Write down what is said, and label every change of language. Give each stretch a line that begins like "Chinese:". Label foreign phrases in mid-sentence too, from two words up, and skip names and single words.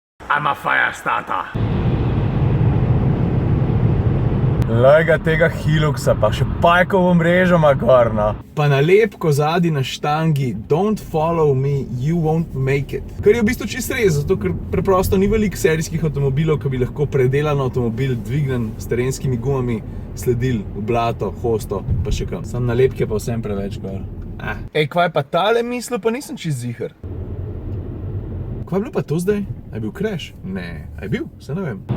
English: I'm a fire starter.
Slovenian: Lej ga tega Hiluxa, pa še pajkovo mrežo ima gor, no. Pa nalepko zadnji na štangi,
English: don't follow me, you won't make it.
Slovenian: Kar je v bistvu čisto res, zato ker preprosto ni veliko serijskih avtomobilov, ki bi lahko predelan avtomobil dvignen s terenskimi gumami sledil v blato, hosto, pa še kam. Sam nalepke pa vsem preveč gor. Ej, kva je pa tale mislil, pa nisem čist ziher. Kva je bilo pa to zdaj? A je bil crash? Ne, a je bil? Se ne vem.